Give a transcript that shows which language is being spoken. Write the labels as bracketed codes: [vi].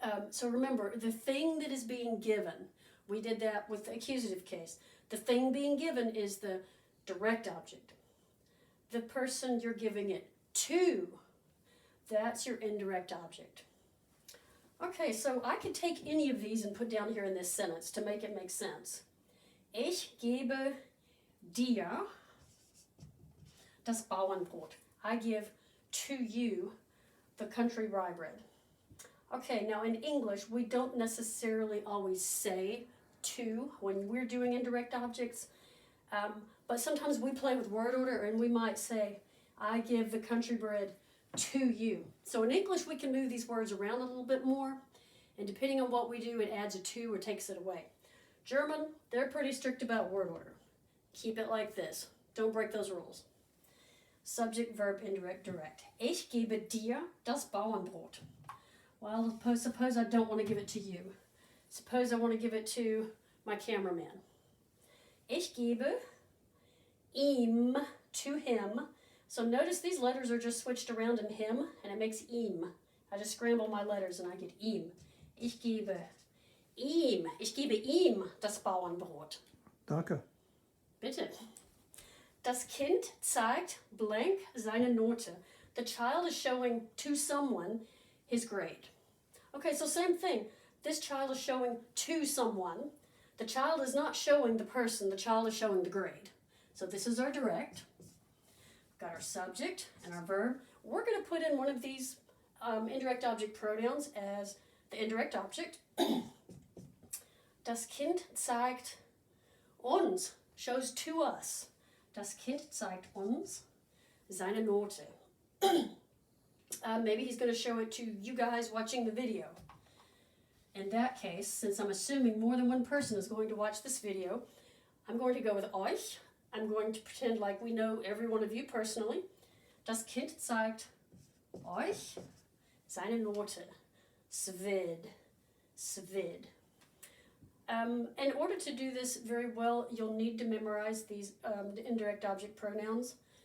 [en] So remember, the thing that is being given, we did that with the accusative case. The thing being given is the direct object. The person you're giving it to, that's your indirect object. Okay, so I could take any of these and put down here in this sentence to make it make sense. [de] Ich gebe dir das Bauernbrot. [en] I give to you the country rye bread. Okay, now in English, we don't necessarily always say to when we're doing indirect objects, but sometimes we play with word order and we might say, I give the country bread to you. So in English, we can move these words around a little bit more, and depending on what we do, it adds a to or takes it away. German, they're pretty strict about word order. Keep it like this. Don't break those rules. Subject, verb, indirect, direct. [de] Ich gebe dir das Bauernbrot. [en] Well, suppose I don't want to give it to you. Suppose I want to give it to my cameraman. [de] Ich gebe ihm, [en] to him. So notice these letters are just switched around in him, and it makes ihm. I just scramble my letters and I get ihm. [de] Ich gebe ihm das Bauernbrot. Danke. Bitte. Das Kind zeigt blank seine Note. [en] The child is showing to someone his grade. Okay, so same thing. This child is showing to someone. The child is not showing the person. The child is showing the grade. So this is our direct. We've got our subject and our verb. We're going to put in one of these indirect object pronouns as the indirect object. [de] Das Kind zeigt uns, [en] shows to us. [de] Das Kind zeigt uns seine Note. [en] Maybe he's going to show it to you guys watching the video. In that case, since I'm assuming more than one person is going to watch this video, I'm going to go with euch. I'm going to pretend like we know every one of you personally. [de] Das Kind zeigt euch seine Note. Svid. Svid. [en] In order to do this very well, you'll need to memorize these the indirect object pronouns.